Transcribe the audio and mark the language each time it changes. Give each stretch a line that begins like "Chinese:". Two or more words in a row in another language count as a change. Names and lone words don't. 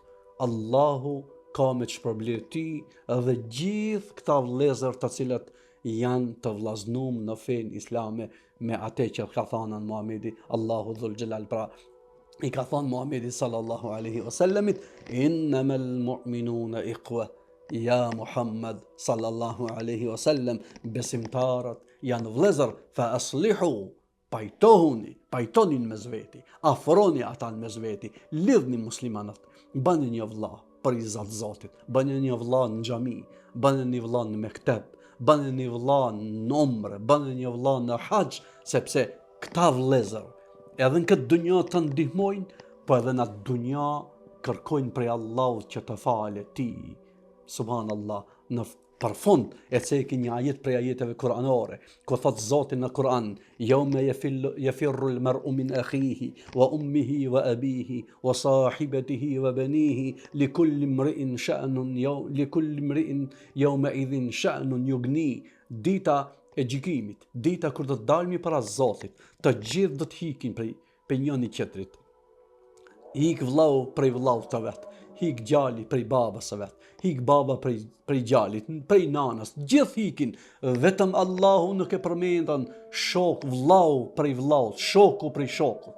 Albanian: Allahu ka me çpërblir ti dhe gjithë këta vëllezër të cilët janë të vllaznum në fen islame me atë që ka thënë Muhamedi, Allahu
Arabic: ذو الجلال,
Albanian: pra i ka thënë Muhamedi
Arabic: صلى الله عليه وسلم, إنما المؤمنون إخوة. يا محمد صلى الله عليه وسلم,
Albanian: besimtarët janë vëllezër,
Arabic: فأصلحوا,
Albanian: pajtonin mes veti, afroni ata mes veti, lidhni muslimanët, bëni një vëlla për izat Zotit, bëni një vëlla në xhami, bëni një vëlla në mekteb, bëni një vëlla në umre, bëni një vëlla në haxh, sepse këta vëllezër edhe në këtë dunjë të ndihmojnë, po edhe në atë dunjë kërkojnë prej Allahut që të falet ti. Subhanallah, në përfund e ceki një ajet prej ajeteve kuranore, ku thot Zoti në Kur'an,
Arabic: يوم يفر المرء من أخيه وأمه وأبيه وصاحبته وبنيه لكل امرئ يومئذ شأن يغنيه.
Albanian: Dita e gjykimit, dita kur do të dalmi para Zotit, të gjithë do të hikin prej njëri tjetrit. Hik vllau prej vllaut të vet, hik gjali prej babës së vet, hik baba prej gjalit, prej nanës, gjithë hikin, vetëm Allahu nuk e përmendan shok, vllau prej vllaut, shoku prej shokut.